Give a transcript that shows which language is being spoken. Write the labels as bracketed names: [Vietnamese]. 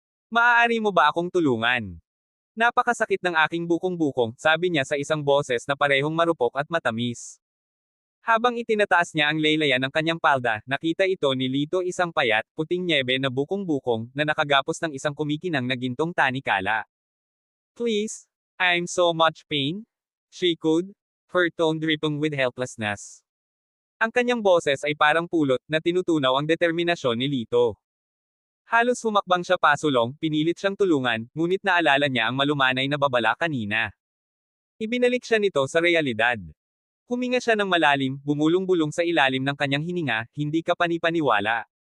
[Filipino] "Maaari mo ba akong tulungan? Napakasakit ng aking bukong-bukong," sabi niya sa isang boses na parehong marupok at matamis. Habang itinataas niya ang laylayan ng kanyang palda, nakita ito ni Lito isang payat, puting nyebe na bukong-bukong, na nakagapos ng isang kumikinang na gintong tanikala. [English] "Please, I'm so much pain," she could, her tone dripping with helplessness. [Filipino] Ang kanyang boses ay parang pulot, na tinutunaw ang determinasyon ni Lito. Halos humakbang siya pasulong, pinilit siyang tulungan, ngunit naalala niya ang malumanay na babala kanina. Ibinalik siya nito sa realidad. Huminga siya ng malalim, bumulong-bulong sa ilalim ng kanyang hininga, hindi kapani-paniwala.